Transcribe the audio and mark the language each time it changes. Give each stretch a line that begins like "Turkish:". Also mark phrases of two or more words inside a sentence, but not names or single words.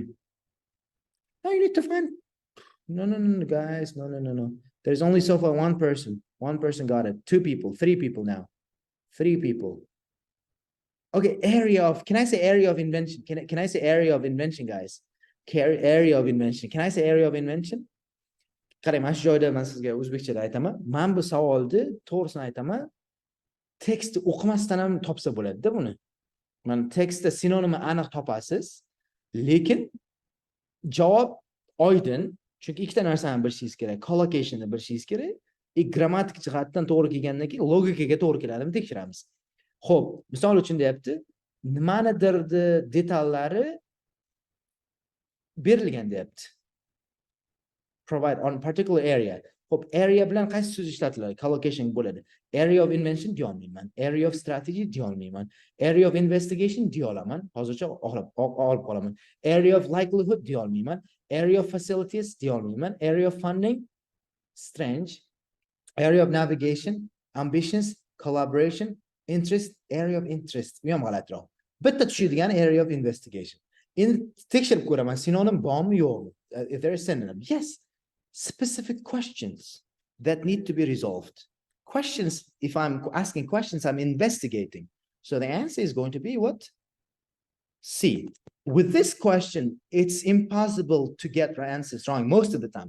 English: No, you need to find. No, guys. No. There's only so far one person. One person got it. Two people. Three people now. Three people. Okay, area of. Can I say area of invention? Can I say area of invention, guys? Area of invention. Can I say area of invention?
Uzbek: Qarang, mana shu joyda men sizga o'zbekchada aytaman. Men bu savolni to'g'risini aytaman. Tekstni o'qimasdan ham topsa bo'ladi-da buni. Mana tekstda sinonimni aniq topasiz, lekin javob oydin, chunki ikkita narsani bilishingiz kerak. Collocationni bilishingiz kerak. Grammatik jihatdan to'g'ri kelgandan keyin logikaga to'g'ri keladimi tekshiramiz. Xo'p, misol uchun deyapti, nimanidirni detallari berilgan deyapti.
English: Provide on particular area.
Uzbek: Xo'p, area bilan qaysi so'z ishlatiladi? Collocation bo'ladi.
English: Area of invention
Uzbek: deya olmayman.
English: Area of strategy
Uzbek: deya olmayman.
English: Area of investigation
Uzbek: deya olaman. Hozircha olib qolaman.
English: Area of likelihood
Uzbek: deya olmayman.
English: Area of facilities
Uzbek: deya olmayman.
English: Area of funding, strange. Area of navigation, ambitions, collaboration, interest, area of interest.
Uzbek: Bu ham g'alatiroq. Bitta tushadigan
English: area of investigation.
Uzbek: Tekshirib ko'raman, sinonim bormi yo'qmi?
English: If there is synonym, yes. Specific questions that need to be resolved. Questions, if I'm asking questions, I'm investigating. So the answer is going to be what? C. With this question, it's impossible to get answers wrong most of the time.